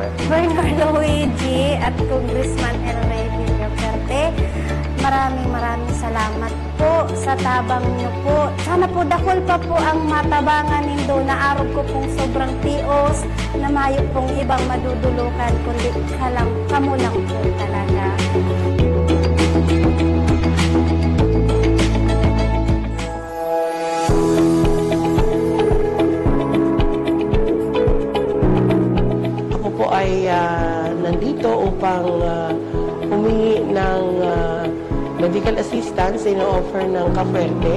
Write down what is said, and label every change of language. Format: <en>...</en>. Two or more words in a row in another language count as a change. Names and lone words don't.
<tl>Governor Luigi at Congressman Elray Villaferte, maraming salamat po sa tabang niyo po.</tl> <bik>Sana po dakol pa po ang matabangan nindo na araw ko pong sobrang tios na mayo pong ibang madudulukan kundi kamo lang po talaga.</bik> <tl>Ay nandito upang humingi ng</tl> <en>medical assistance</en> <tl>na offer ng Kapuerte.</tl>